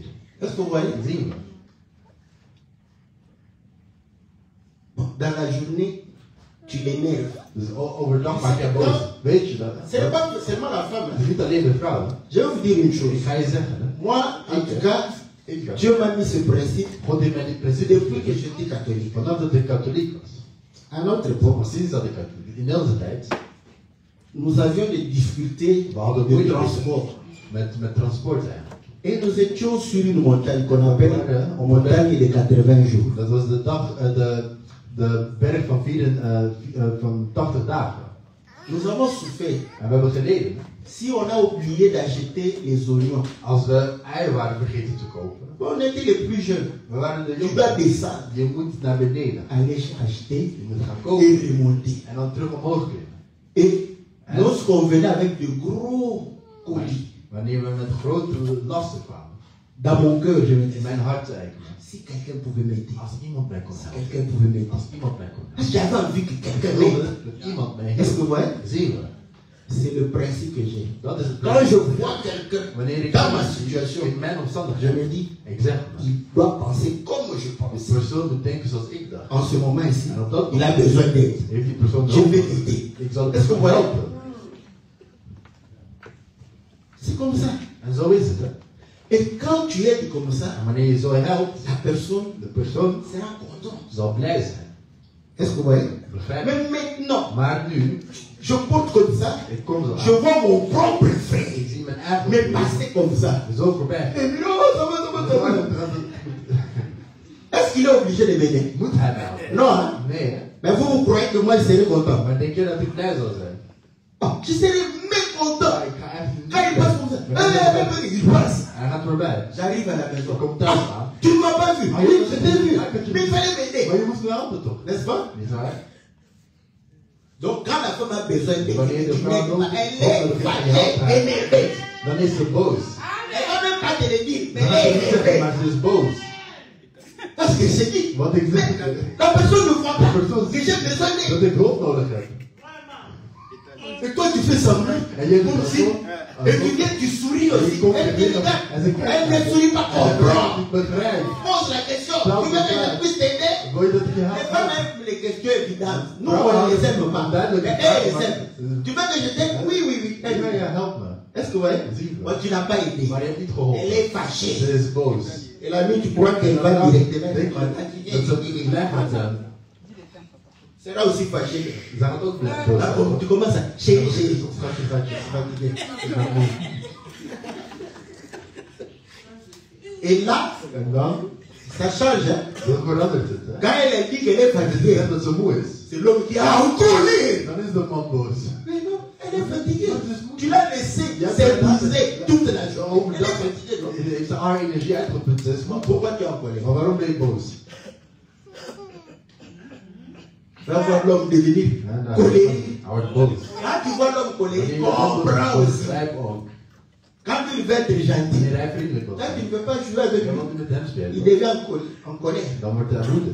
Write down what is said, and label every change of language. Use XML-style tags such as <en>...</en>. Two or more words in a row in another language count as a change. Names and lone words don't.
<fr>Est-ce que vous voyez?</fr> <nl>Zien we.</nl> <fr>Bon, dans la journée, tu l'énerves.</fr> <nl>Dus overdag maak je boos. Weet je dat?</nl> <fr>Ce n'est pas seulement la femme.</fr> <nl>Het is niet alleen de vrouw. Hè?</nl> <fr>Je vais vous dire une chose.</fr> <nl>Ik ga je zeggen. Hè?</nl> <fr>Moi, en tout cas,</fr> <nl>Ik</nl> <fr>Dieu m'a mis ce principe</fr> <nl>God heeft mij dit</nl> <fr>c'est principe depuis que</fr> <nl>gegeven.</nl> <fr>j'étais catholique.</fr> <nl>Vanaf dat ik katholiek was.</nl> <fr>À notre époque,</fr> <nl>Maar sinds dat ik katholiek in onze tijd.</nl> <fr>nous avions des difficultés</fr> <nl>We hadden de moeite</nl> <fr>transport.</fr> <nl>met transport eigenlijk.</nl> <fr>Et nous étions sur une montagne qu'on appelle une montagne de 80 jours.</fr> <nl>Dat was de dag, de berg van 80 dagen.</nl> <fr>Nous avons souffert.</fr> <nl>En we hebben geleden.</nl> <fr>Si on a oublié d'acheter les oignons,</fr> <nl>Als we eieren waren vergeten te kopen.</nl> <fr>on était les plus jeunes.</fr> <nl>We waren de</nl> <fr>Tu dois</fr> <nl>jongeren.</nl> <fr>descendre,</fr> <nl>Je moet naar beneden.</nl> <fr>aller acheter</fr> <nl>Je moet gaan</nl> <fr>et</fr> <nl>kopen.</nl> <fr>remonter.</fr> <nl>En dan terug omhoog klimmen.</nl> <fr>Et lorsqu'on venait avec de gros colis,</fr> <nl>Wanneer we met grote lasten kwamen.</nl> <fr>Dans mon cœur, je me dis,</fr> <nl>In mijn hart zei ik me,</nl> <fr>si quelqu'un pouvait m'aider,</fr> <nl>als iemand mij kon</nl> <fr>si</fr> <nl>helpen,</nl> <fr>quelqu'un pouvait m'aider.</fr> <nl>als iemand mij kon helpen,</nl> <fr>J'avais envie que quelqu'un</fr> <nl>ik wilde</nl> <fr>m'aide.</fr> <nl>dat iemand mij</nl> <fr>Est-ce que</fr> <nl>hielp.</nl> <fr>vous voyez?</fr> <nl>Zie je?</nl> <fr>C'est le principe que j'ai.</fr> <nl>Dat is het</nl> <fr>Quand je</fr> <nl>principe.</nl> <fr>vois quelqu'un</fr> <nl>Wanneer ik</nl> <fr>dans ma</fr> <nl>iemand zie</nl> <fr>situation,</fr> <nl>in mijn</nl> <fr>je</fr> <nl>omstandigheden,</nl> <fr>me dis,</fr> <nl>ik zeg me,</nl> <fr>il doit penser comme je</fr> <nl>die</nl> <fr>pense.</fr> <nl>persoon moet denken zoals ik dacht.</nl> <fr>En ce moment ici,</fr> <nl>En op dat</nl> <fr>il a</fr> <nl>moment</nl> <fr>besoin d'aide.</fr> <nl>heeft die persoon</nl> <fr>Je vais</fr> <nl>nodig.</nl> <fr>l'aider.</fr> <nl>Ik zal die</nl> <fr>Est-ce que vous</fr> <nl>persoon</nl> <fr>voyez?</fr> <nl>helpen.</nl> <fr>C'est comme ça.</fr> <nl>En zo is het. Hè.</nl> <fr>Et quand tu aides comme ça,</fr> <nl>En wanneer je zo helpt,</nl> <fr>la personne</fr> <nl>de persoon</nl> <fr>sera contente.</fr> <nl>zal blij zijn.</nl> <fr>Est-ce que vous voyez?</fr> <nl>Begrijp je?</nl> <fr>Mais maintenant,</fr> <nl>Maar nu,</nl> <fr>je porte comme ça,</fr> <nl>ik kom zo</nl> <fr>je</fr> <nl>aan.</nl> <fr>vois mon propre frère</fr> <nl>Ik zie mijn eigen</nl> <fr>me</fr> <nl>broer</nl> <fr>passer comme ça.</fr> <nl>zo voorbij.</nl> <fr>Et puis, oh, ça va, ça va, ça va. Est-ce qu'il est obligé de m'aider?</fr> <nl>Moet hij mij helpen?</nl> <fr>Non, hein?</fr> <nl>Nee, hè?</nl> <fr>Mais vous croyez que moi je serai content?</fr> <nl>Maar denk je dat ik blij zal zijn?</nl> <fr>Oh, je serai mécontent.</fr> <nl>Ik ga echt niet</nl> <fr>Quand il passe comme ça, il passe.</fr> <nl>Hij gaat voorbij.</nl> <fr>J'arrive à la maison.</fr> <nl>Ik kom thuis Ah, aan.</nl> <fr>tu ne m'as pas vu. Ah, Oui, oui, je t'ai vu. ah, que tu- Mais il fallait m'aider.</fr> <nl>Maar je moest me helpen toch?</nl> <fr>N'est-ce pas?</fr> <nl>Niet waar?</nl> <fr>Donc quand la femme a besoin d'aide,</fr> <nl>Wanneer de vrouw nodig</nl> <fr>elle</fr> <nl>heeft,</nl> <fr>est fâchée, énervée.</fr> <nl>dan is ze boos.</nl> <fr>Elle va même pas te le dire, mais</fr> <nl>Dan</nl> <fr>elle</fr> <nl>gaat ze</nl> <fr>est</fr> <nl>niet zeggen,</nl> <fr>énervée.</fr> <nl>maar ze is boos.</nl> <fr>Parce que c'est dit.</fr> <nl>Wat ik zeg,</nl> <fr>La personne ne voit</fr> <nl>de</nl> <fr>pas</fr> <nl>persoon</nl> <fr>que</fr> <nl>ziet</nl> <fr>j'ai besoin</fr> <nl>niet</nl> <fr>d'aide.</fr> <nl>dat ik hulp nodig heb.</nl> <fr>Et toi tu fais semblant.</fr> <nl>En jij doet</nl> <fr>Comme</fr> <nl>dat</nl> <fr>si.</fr> <nl>zo.</nl> <fr>Et tu viens, tu souris aussi.</fr> <nl>Je komt</nl> <fr>Elle</fr> <nl>er</nl> <fr>dit,</fr> <nl>binnen</nl> <fr>regarde,</fr> <nl>en ze kijkt.</nl> <fr>elle ne sourit pas. Comprends.</fr> <nl>Ik begrijp.</nl> <fr>Pose la question. Prends Tu veux que le je temps. puisse t'aider?</fr> <nl>Wil je dat ik je</nl> <fr>Les</fr> <nl>help?</nl> <fr>femmes aiment les questions évidentes. Nous,</fr> <nl>Vrouwen</nl> <fr>on ne les aime</fr> <nl>houden</nl> <fr>pas.</fr> <nl>van duidelijke</nl> <fr>Mais elles les</fr> <nl>vragen,</nl> <fr>aiment.</fr> <nl>maar-</nl> <fr>Tu veux que je t'aide? Oui, oui, oui.</fr> <nl>Ik wil je help me.</nl> <fr>Est-ce que vous voyez?</fr> <nl>Zie je.</nl> <fr>Moi, tu n'as pas aidé.</fr> <nl>Maar je hebt niet</nl> <fr>Elle</fr> <nl>geholpen.</nl> <fr>est fâchée.</fr> <nl>Ze is boos.</nl> <fr>Et la nuit, tu crois qu'elle va directement.</fr> <nl>Denk je dat ze blij gaat zijn?</nl> <fr>C'est là aussi fâché.</fr> <nl>Ze gaat ook blij boos</nl> <fr>Là,</fr> <nl>zijn.</nl> <fr>comme tu commences à chérie, chérie.</fr> <nl>Schatje, schatje.</nl> <fr>Fatigué. Et là,</fr> <nl>En dan,</nl> <fr>ça change. Hein?</fr> <nl>dan verandert het. Hè.</nl> <fr>Quand elle dit qu'elle est</fr> <nl>Ze</nl> <fr>fatiguée,</fr> <nl>zegt dat ze moe is.</nl> <fr>c'est l'homme qui a encore l'air.</fr> <nl>Dan is de man boos.</nl> <fr>Mais non, elle est fatiguée. Tu l'as laissé s'épuiser toute la journée. Elle est fatiguée. Non?</fr> <nl>Heeft ze haar energie uitgeput, ze is moe.</nl> <fr>Pourquoi tu es en colère?</fr> <nl>Maar waarom ben je boos?</nl> <fr>Va voir l'homme devenir</fr> <nl>Ja, nou,</nl> <fr>colérique.</fr> <nl>hij wordt boos.</nl> <fr>Quand tu vois l'homme colérique,</fr> <nl>Wanneer je</nl> <fr>comprends</fr> <nl>boos</nl> <fr>aussi.</fr> <nl>begrijp ook.</nl> <fr>Quand il veut être gentil,</fr> <nl>Wanneer hij vriendelijk wil</nl> <fr>quand tu</fr> <nl>zijn.</nl> <fr>ne veux pas jouer avec</fr> <nl>Dan</nl> <fr>lui,</fr> <nl>moet je met hem</nl> <fr>il</fr> <nl>spelen.</nl> <fr>devient en colère.</fr> <nl>Dan wordt hij woedend.</nl>